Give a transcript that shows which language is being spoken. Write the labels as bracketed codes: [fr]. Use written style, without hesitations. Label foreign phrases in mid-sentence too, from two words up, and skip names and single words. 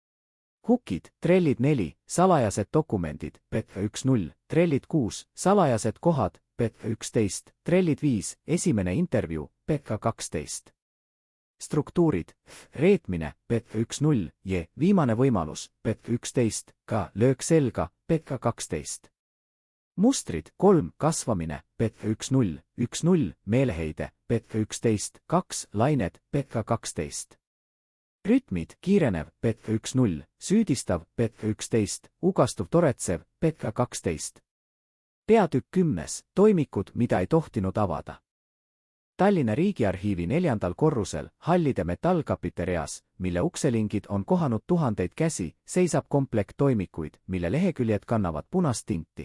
[et] Hukid, trellid 4, salajased dokumendid, PET 1.0, trellid 6, salajased kohad, PET 11, trellid 5, esimene intervjuu, PET 12. Struktuurid, reetmine, PET 1.0, J, viimane võimalus, PET 11, K, löök selga, PET 12. Mustrid, 3, kasvamine, PET 1.0, 1.0, meeleheide, PET 11, 2, lained, PET 12. Rütmid, kiirenev, PET 1.0, süüdistav, PET 11, ugastuv toretsev, PET 12. Peatükk 10, toimikud, mida ei tohtinud avada. Tallinna Riigiarhiivi 4. korrusel, hallide metallkapite reas, mille ukselingid on kohanud tuhandeid käsi, seisab komplekt toimikuid, mille leheküljed kannavad punast tinti.